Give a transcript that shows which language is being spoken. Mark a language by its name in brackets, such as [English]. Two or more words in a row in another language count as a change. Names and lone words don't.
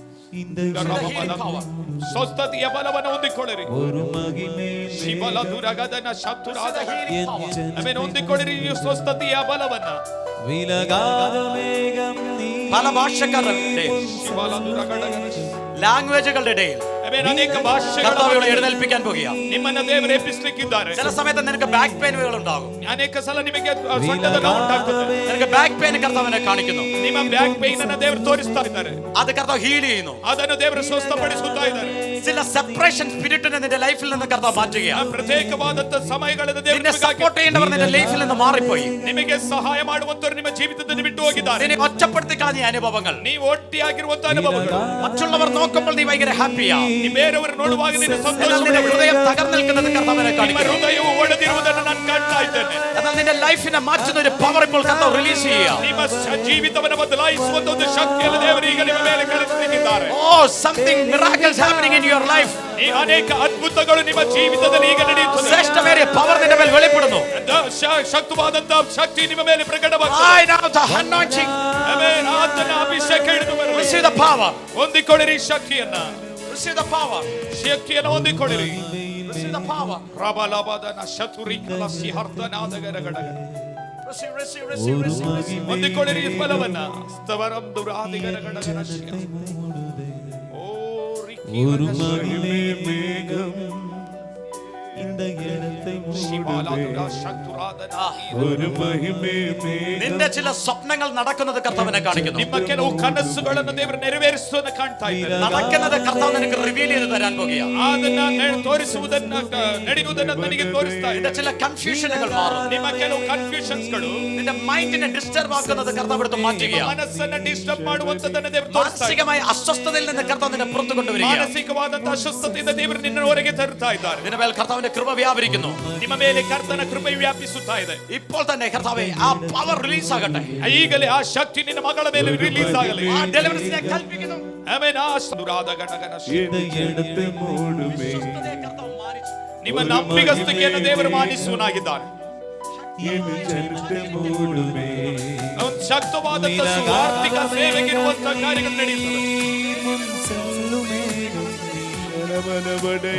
[Tamil] இந்த [Kannada] ಸ್ವಸ್ಥತೆಯ ಬಲವನ್ನು ಹೊಂದಿಕೊಳ್ಳಿರಿ. [Tamil] ஒரு மகிமை ಶಿವಲ ದುರಗದನ ಶಬ್ದುರಾದ என் [Kannada] ಹೊಂದಿಕೊಳ್ಳಿರಿ ಈ ಸ್ವಸ್ಥತೆಯ ಬಲವನ್ನ. [Tamil] விலகாத மேகம் நீ [Malayalam] പല ഭാഷക്കാരുടെ ಶಿವಲ ದುರಗಡಗನ ലാംഗ്വേജുകളുടെ ഇടയിൽ [Kannada] ಅನೇಕ ಭಾಷೆಗಳ [Malayalam] കർത്താവിനെ എഴുന്നേൽപ്പിക്കാൻ പോകുക. [Kannada] ನಿಮ್ಮನ್ನ ದೇವರು ಎಬ್ಬಿಸಲಿಕ್ಕಿದ್ದಾರೆ. [Malayalam] ചില സമയത്ത് നിനക്ക് [English] back pains [Malayalam] ഉണ്ടാകും. [Kannada] ಅನೇಕ ಸಲ ನಿಮಗೆ ಸೊಂಟದ ನೋವು ಉಂಟಾಗುತ್ತದೆ. [Malayalam] നിനക്ക് [English] back pain [Malayalam] കർത്താവിനെ കാണിക്കുന്നു. [Kannada] ನಿಮ್ಮ [English] back pain [Kannada] ಅನ್ನು ದೇವರು ತೋರಿಸ್ತಾ ಇದ್ದಾರೆ. [Malayalam] അത് കർത്താവ് ഹീൽ ചെയ്യുന്നു. [Kannada] ಅದನ್ನು ದೇವರು ಸ್ವಸ್ಥಪಡಿಸುತ್ತಾ ಇದ್ದಾರೆ. [Malayalam] ചില [English] separation spirit [Malayalam] നിന്റെ ലൈഫിൽ നിന്ന് കർത്താവ് മാറ്റുകയാണ്. [Kannada] ಪ್ರತ್ಯೇಕವಾದಂತ ಸಮಯಗಳನ್ನು ದೇವರು [Malayalam] നിന്നെ സപ്പോർട്ട് ചെയ്യേണ്ടവർ നിന്റെ ലൈഫിൽ നിന്ന് മാറിപ്പോയി. [Kannada] ನಿಮಗೆ ಸಹಾಯ ಮಾಡುವಂತವರು ನಿಮ್ಮ ಜೀವಿತದಲ್ಲಿ ಬಿಟ್ಟು ಹೋಗಿದ್ದಾರೆ. [Malayalam] നിന്നെ ഒറ്റപ്പെടുത്തി കളഞ്ഞ അനുഭവങ്ങൾ, [Kannada] ನೀವು ಒಟ್ಟಿಯಾಗಿರುವಂತ ಅನುಭವಗಳು, [Malayalam] മറ്റുള്ളവർ നോക്കുമ്പോൾ നീ ഭയങ്കര ഹാപ്പിയാ. [Kannada] ನೀ ಬೇರೆಯವರು ನೋಡುವಾಗ ನೀನು [Malayalam] എന്നാൽ [Kannada] ಸಂತೋಷ. [Malayalam] നിന്റെ ഹൃദയം തകർന്നു നിൽക്കുന്നത് കർത്താവിനെ [Kannada] ನಿಮ್ಮ [Malayalam] കാണിക്കുന്നു. [Kannada] ಹೃದಯವು ಒಡೆದಿರುವುದನ್ನು ನಾನು ಕಾಣ್ತಾ ಇದ್ದೇನೆ. [Malayalam] എന്നാൽ നിന്റെ ലൈഫിനെ മാറ്റുന്ന ഒരു പവർ ഇപ്പോൾ കർത്താവ് റിലീസ് ചെയ്യുക. [Kannada] ನಿಮ್ಮ ಜೀವಿತವನ್ನು ಬದಲಾಯಿಸುವಂತ ಒಂದು ಶಕ್ತಿಯನ್ನು ದೇವರು ಈಗ ನಿಮ್ಮ ಮೇಲೆ ಕಳಿಸಲಿದ್ದಾರೆ. [English] Oh, something miracles happening in your life. [Kannada] ಈ ಅನೇಕ ಅದ್ಭುತಗಳು ನಿಮ್ಮ ಜೀವಿತದಲ್ಲಿ ಈಗ ನಡೆಯುತ್ತದೆ. [Malayalam] ശ്രേഷ്ഠമേറിയ പവർ നിന്റെ മേൽ വെളിപ്പെടുന്നു. [Kannada] ಶಕ್ತವಾದಂತ ಶಕ್ತಿ ನಿಮ್ಮ ಮೇಲೆ ಪ್ರಕಟವಾಗುತ್ತದೆ. [English] I know the anointing. [Kannada] ಆಮೆನ್. ಆತನ ಅಭಿಷೇಕ ಹಿಡಿದು ಬರಲಿ. [English] Receive the power. [Kannada] ಹೊಂದಿಕೊಳ್ಳಿರಿ ಶಕ್ತಿಯನ್ನ. [English] Receive the power. [Kannada] ಶಕ್ತಿಯನ್ನು ಹೊಂದಿಕೊಳ್ಳಿರಿ. [English] Receive the power. ರಬಲಬದನ ಶತುರಿ ಕಲಸಿ ಹರ್ತನಾದಗರಗಡಗ. Receive, receive, receive, receive. [Kannada] ಹೊಂದಿಕೊಳ್ಳಿರಿ ಬಲವನ್ನ. ಸ್ತವರಂ ದುರಾದಿಗರಗಡಗನ ಶಿಯ. ಓ [Tamil] ஒரு மகிமை மேகம் இந்த இடத்தை ಶಿವಾಲಾದುರ ಶಕ್ತುರಾದನ. ஒரு மகிமை மேகம் [Malayalam] നിന്റെ ചില സ്വപ്നങ്ങൾ നടക്കുന്നത് കർത്താവിനെ കാണിക്കുന്നു. [Kannada] ನಿಮ್ಮ ಕೆಲವು ಕನಸುಗಳನ್ನು ದೇವರು ನೆರವೇರಿಸುವುದನ್ನು ಕಾಣ್ತಾ ಇದ್ದಾರೆ. [Malayalam] നടക്കുന്നത് കർത്താവ് നിനക്ക് റിവീൽ ചെയ്ത് തരാൻ പോകുകയാണ്. [Kannada] ಅದನ್ನ ತೋರಿಸುವುದನ್ನ ನಡೆಯುವುದನ್ನು ನನಗೆ ತೋರಿಸ್ತಾ [Malayalam] നിന്റെ [Kannada] ಇದೆ. [Malayalam] ചില കൺഫ്യൂഷനുകൾ മാറും. [Kannada] ನಿಮ್ಮ ಕೆಲವು ಕನ್ಫ್ಯೂಷನ್ಸ್ಗಳು [Malayalam] നിന്റെ [English] mind disturb [Malayalam] ആക്കുന്നത് കർത്താവ് എടുത്ത് മാറ്റുകയാണ്. [Kannada] ಮನಸ್ಸನ್ನ ಡಿಸ್ಟರ್ಬ್ ಮಾಡುವಂತದನ್ನ ದೇವರು ತೋರಿಸ್ತಾ ಇದ್ದಾರೆ. [Malayalam] മാനസികമായ അസ്വസ്ഥതയിൽ നിന്ന് കർത്താവ് നിന്നെ പുറത്തു കൊണ്ടുവരികയാണ്. [Kannada] ಮಾನಸಿಕವಾದಂತಹ ಅಸ್ವಸ್ಥತೆಯಿಂದ ದೇವರು ನಿನ್ನ ಹೊರಗೆ ತರುತ್ತಾ ಇದ್ದಾರೆ. [Malayalam] നിന്റെ മേൽ കർത്താവിന്റെ കൃപ വ്യാപരിക്കുന്നു. [Kannada] ನಿಮ್ಮ ಮೇಲೆ ಕರ್ತನ ಕೃಪೆ ವ್ಯಾಪಿಸುತ್ತಾ ಇದೆ. [Malayalam] ഇപ്പോൾ തന്നെ കർത്താവേ ആ [English] power release [Malayalam] ആകട്ടെ. [Kannada] ಈಗಲೇ ಆ ಶಕ್ತಿ ನಿನ್ನ ಮಗಳ ಮೇಲೆ ರಿಲೀಸ್ ಆಗಲಿ. [Malayalam] ആ ഡെലിവറൻസിനെ കൽപ്പിക്കുന്നു. ಆಮೆನ್. ಆ ದುರಾದ ಗಣಗನ [Tamil] இந்த இடத்தை மூடுமே [Malayalam] സ്വസ്ഥതയെ കർത്താവ് മാനിച്ചു. [Kannada] ನಿಮ್ಮ ನಂಬಿಗಸ್ತಿಕೆಯನ್ನು ದೇವರು ಮಾನಿಸುವನಾಗಿದ್ದಾನೆ. [Tamil] என் ஜனத்தை மூடுமே [Kannada] ಅವನು ಶಕ್ತವಾದಂತ ಸುವಾರ್ತಿಕ ಸೇವೆಗಿರುವಂತಹ ಕಾರ್ಯಗಳು ನಡೆಯುತ್ತದೆ. [Tamil] முன் செல்லும் மேகம் நீ